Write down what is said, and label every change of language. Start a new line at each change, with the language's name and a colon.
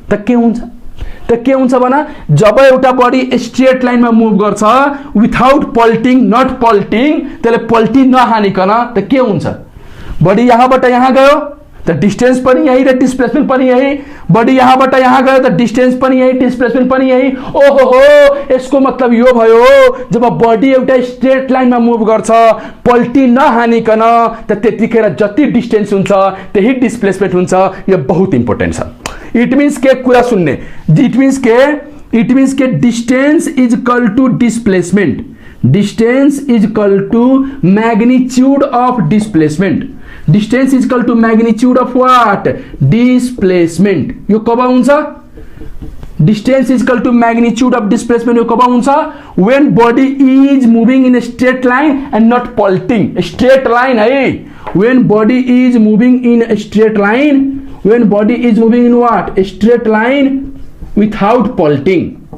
Nepali: त के हुन्छ भन, जब एउटा बडी स्ट्रेट लाइनमा मुभ गर्छ विथआउट पल्टिङ, नट पल्टिङ, त्यसले पल्टी नहानिकन, त के हुन्छ, बडी यहाँबाट यहाँ गयो त डिस्टेंस पनि यही र डिस्प्लेसमेन्ट पनि यही, बडी यहाँबाट यहाँ गयो त डिस्टेंस पनि यही, डिस्प्लेसमेन्ट पनि यही। ओहो हो, यसको मतलब यो भयो, जब बडी एउटा स्ट्रेट लाइनमा मुभ गर्छ पल्टी नहानिकन, त त्यतिखेर जति डिस्टेंस हुन्छ त्यही डिस्प्लेसमेन्ट हुन्छ। यो बहुत इम्पोर्टेन्ट छ।
English: it means
Nepali: के कुरा सुन्ने,
English: It means के distance is equal to displacement, distance is equal to magnitude of displacement, distance is equal to magnitude of what, displacement.
Nepali: यो कब हुन्छ,
English: distance is equal to magnitude of displacement, यो कब हुन्छ, when body is moving in straight line and not पल्टिंग, straight line है, when body is moving in straight line, when body is moving in what, straight line without pulting,